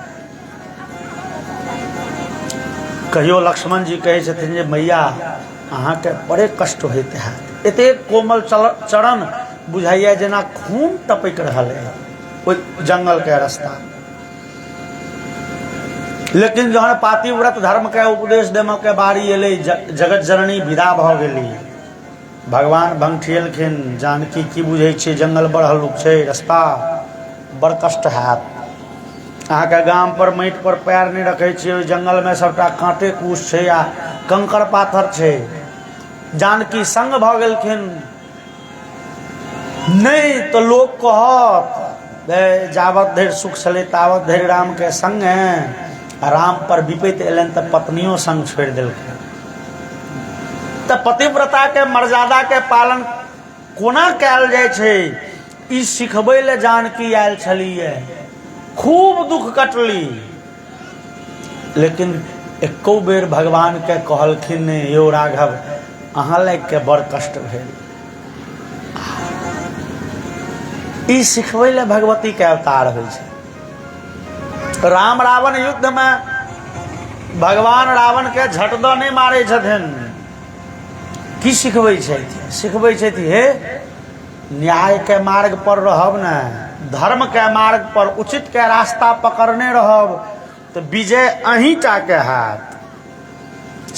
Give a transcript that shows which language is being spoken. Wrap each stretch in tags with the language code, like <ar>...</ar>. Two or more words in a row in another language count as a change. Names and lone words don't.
<mai>कहियो लक्ष्मण जी कहे छथिन जे मैया अहाँ के बड़े कष्ट होते है, एतेक कोमल चरण बुझाइए जेना खून टपक रहल है ओइ जंगल के रास्ता। लेकिन जहन पातिव्रत धर्म के उपदेश देम के बारी एले, जगत जननी विदा भ गेली। भगवान भंगठियलखिन, जानकी की बुझे छे जंगल बड़ हल्लुक छे, रास्ता बड़ कष्ट हैत। अहाँ के गाम पर माटि पर पैर नहीं रखे छे, ओइ जंगल में सबटा कांटे कूस छे आ कंकड़ पाथर छे। जानकी संग भ गेलखिन, नहीं तो लोग कहत जावत धरि सुख छले तावत धरि राम के संग राम पर विपत्ति एलन तो पत्नियों संग छोड़ दिलखिन। तो पतिव्रता के मर्यादा के पालन कोना कैल जाय छे ई सिखबै ले जानकी आयल छलिए। खूब दुख कटली, लेकिन एको बेर भगवान के कहलखिन यो राघव अहाँ लाग के बड़ कष्ट भेल। ई सिखबै ले भगवती के अवतार होइ छै। राम रावण युद्ध में भगवान रावण के झट द नहीं मारे छथिन। की सिखबै छथि? सिखबै छथि हे न्याय के मार्ग पर रहब न, धर्म के मार्ग पर उचित के रास्ता पकड़ने रहब तो विजय अहीं टा के हाथ।</mai>